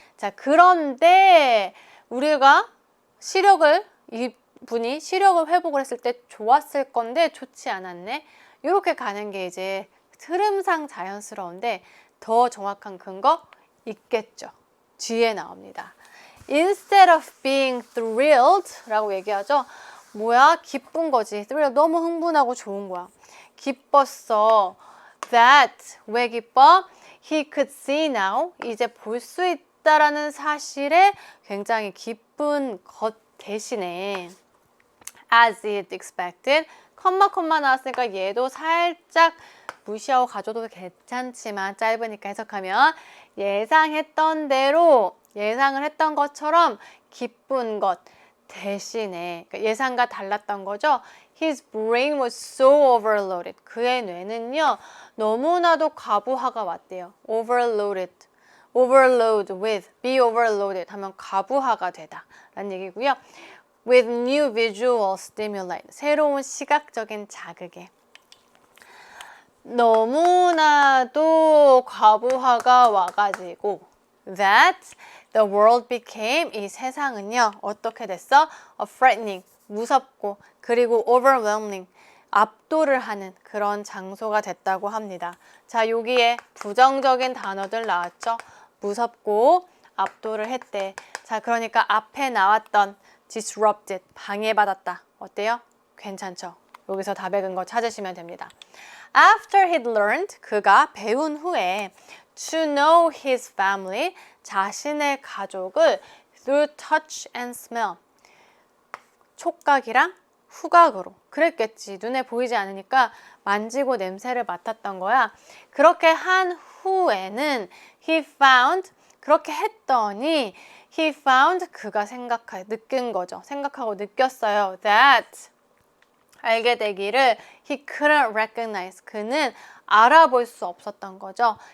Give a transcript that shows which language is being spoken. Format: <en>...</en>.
<ko>자, 그런데 우리가 이분이 시력을 회복을 했을 때 좋았을 건데 좋지 않았네. 이렇게 가는 게 이제 흐름상 자연스러운데 더 정확한 근거 있겠죠. 뒤에 나옵니다.</ko> <en>Instead of being thrilled</en> <ko>라고 얘기하죠. 뭐야? 기쁜 거지. thrilled, 너무 흥분하고 좋은 거야. 기뻤어. That, 왜 기뻐?</ko> <en>He could see now,</en> <ko>이제 볼 수 있다라는 사실에 굉장히 기쁜 것 대신에</ko> <en>as it expected,</en> <ko>컴마 나왔으니까 얘도 살짝 무시하고 가져도 괜찮지만 짧으니까 해석하면 예상했던 대로, 예상을 했던 것처럼 기쁜 것 대신에, 그러니까 예상과 달랐던 거죠.</ko> <en>His brain was so overloaded.</en> <ko>그의 뇌는요, 너무나도 과부하가 왔대요. Overloaded.</ko> <en>Overload with, be overloaded</en> <ko>하면 과부하가 되다 라는 얘기고요.</ko> <en>With new visual stimuli,</en> <ko>새로운 시각적인 자극에 너무나도 과부하가 와가지고 that</ko> <en>The world became,</en> <ko>이 세상은요, 어떻게 됐어? frightening, 무섭고, 그리고 overwhelming, 압도를 하는 그런 장소가 됐다고 합니다. 자, 여기에 부정적인 단어들 나왔죠? 무섭고 압도를 했대. 자, 그러니까 앞에 나왔던 disrupted, 방해받았다. 어때요? 괜찮죠? 여기서 답의 근거 찾으시면 됩니다.</ko> <en>After he'd learned,</en> <ko>그가 배운 후에</ko> <en>to know his family,</en> <ko>자신의 가족을</ko> <en>through touch and smell,</en> <ko>촉각이랑 후각으로. 그랬겠지. 눈에 보이지 않으니까 만지고 냄새를 맡았던 거야. 그렇게 한 후에는</ko> <en>he found,</en> <ko>그렇게 했더니 he found, 그가 느낀 거죠. 생각하고 느꼈어요. That, 알게 되기를</ko> <en>he couldn't recognize,</en> <ko>그는 알아볼 수 없었던 거죠.</ko>